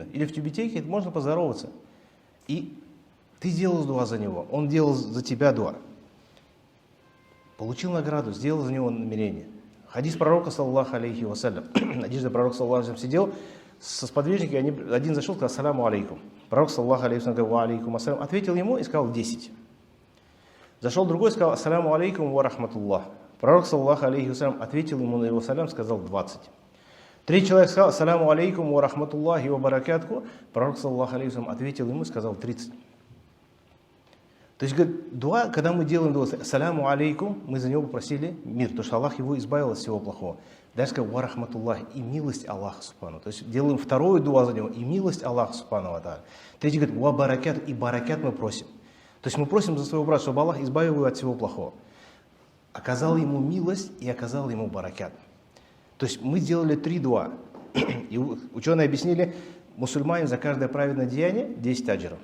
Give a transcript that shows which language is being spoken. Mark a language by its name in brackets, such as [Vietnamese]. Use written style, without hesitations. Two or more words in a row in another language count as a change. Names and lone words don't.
[Russian] Или в тюбетейке можно поздороваться. И ты делал дуа за него, он делал за тебя дуа. Получил награду, сделал за него намерение. Хадис пророка, [Arabic] صلى الله عليه وسلم. [Russian] Одежда пророка, [Arabic] صلى الله عليه وسلم, [Russian] сидел со сподвижниками, один зашел, сказал: [Arabic] السلام عليكم. [Russian] Пророк, [Arabic] صلى الله عليه وسلم, [Russian] говорил: [Arabic] وعليكم السلام. [Russian] Ответил ему и сказал: 10. Зашел другой, сказал: [Arabic] السلام عليكم ورحمة الله. [Russian] Пророк, [Arabic] صلى الله عليه وسلم, [Russian] ответил ему на его салям, сказал: 20. Третий человек сказал: [Arabic] السلام عليكم ورحمة الله وبركاته. [Russian] Пророк, [Arabic] صلى الله عليه وسلم, [Russian] ответил ему и сказал: 30. То есть, говорит, дуа, когда мы делаем дуа, [Arabic] السلام عليكم, [Russian] мы за него попросили мир, потому что Аллах его избавил от всего плохого. Дальше сказал: [Arabic] ورحمة الله, [Russian] и милость Аллаха субхану. То есть делаем вторую дуа за него, и милость Аллаха [Arabic] سبحانه وتعالى. [Russian] Третий говорит: [Arabic] وبركات, [Russian] и баракат мы просим. То есть мы просим за своего брата, чтобы Аллах избавил его от всего плохого. Оказал ему милость и оказал ему баракат. То есть мы сделали 3 дуа. И ученые объяснили, мусульманин за каждое праведное деяние 10 аджиров.